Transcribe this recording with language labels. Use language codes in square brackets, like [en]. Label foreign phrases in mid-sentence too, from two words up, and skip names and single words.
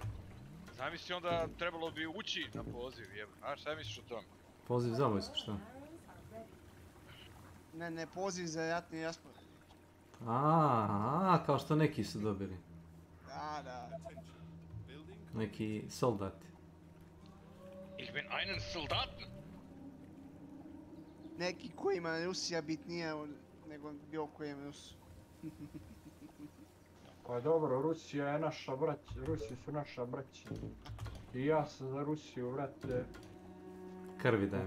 [bs] Zamisli onda trebalo bi ući na poziv, znaš šta misliš o tome? Poziv za vojsku, šta? Ne, poziv za ratni raspored. Kao što neki su dobili. Da. Neki soldati. [de] Ich bin einen Soldaten. [bs] Neki kojima Rusija bitnija nego bilo kojem Rusu. Pa dobro, Rusija je naša braća, Rusi su naša braća. I ja sam za Rusiju, vrate. Krvi dajem.